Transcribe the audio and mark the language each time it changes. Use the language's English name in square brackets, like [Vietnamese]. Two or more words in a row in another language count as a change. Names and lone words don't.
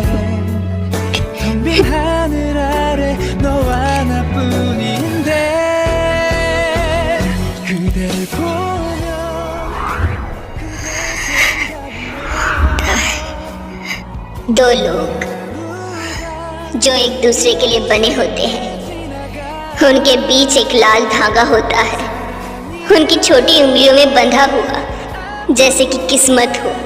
[Korean] 텅 빈 하늘 아래 너와 나뿐인데 그댈 보면 [Hindi] दो लोग जो एक दूसरे के लिए बने होते हैं, उनके बीच एक लाल धागा होता है, उनकी छोटी उंगलियों में बंधा हुआ, जैसे कि किस्मत हो।